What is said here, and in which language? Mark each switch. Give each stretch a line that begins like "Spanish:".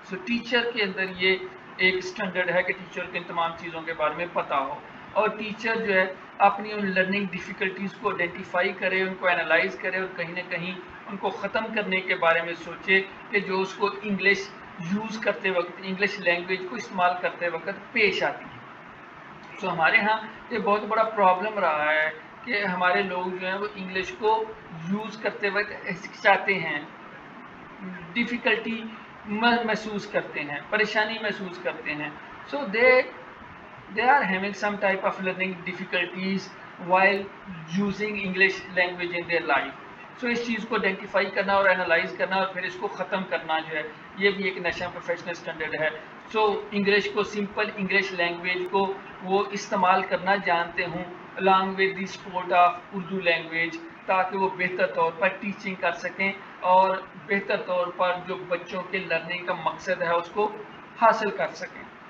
Urdu: سو teacher کے اندر یہ ایک اسٹینڈرڈ ہے کہ ٹیچر کو ان تمام چیزوں کے بارے میں پتہ ہو, اور ٹیچر جو ہے اپنی ان لرننگ ڈیفیکلٹیز کو آئیڈینٹیفائی کرے, ان کو انالائز کرے اور کہیں نہ کہیں ان کو ختم کرنے کے بارے میں سوچے کہ جو اس کو انگلش یوز کرتے وقت, انگلش لینگویج کو استعمال کرتے وقت پیش آتی ہے. سو ہمارے ہاں یہ بہت بڑا پرابلم رہا ہے کہ ہمارے لوگ جو ہیں وہ انگلش کو یوز کرتے وقت ہچکچاتے ہیں, ڈیفیکلٹی محسوس کرتے ہیں, پریشانی محسوس کرتے ہیں.
English: So they are having some type of learning difficulties while using English language in their life.
Urdu: سو اس چیز کو آئیڈینٹیفائی کرنا اور انالائز کرنا اور پھر اس کو ختم کرنا جو ہے یہ بھی ایک نیشنل پروفیشنل اسٹینڈرڈ ہے. سو انگلش کو، سمپل انگلش لینگویج کو وہ استعمال کرنا جانتے ہوں
English: along with the support
Urdu: of Urdu language, تاکہ وہ بہتر طور پر ٹیچنگ کر سکیں اور بہتر طور پر جو بچوں کے لرننگ کا مقصد ہے اس کو حاصل کر سکیں.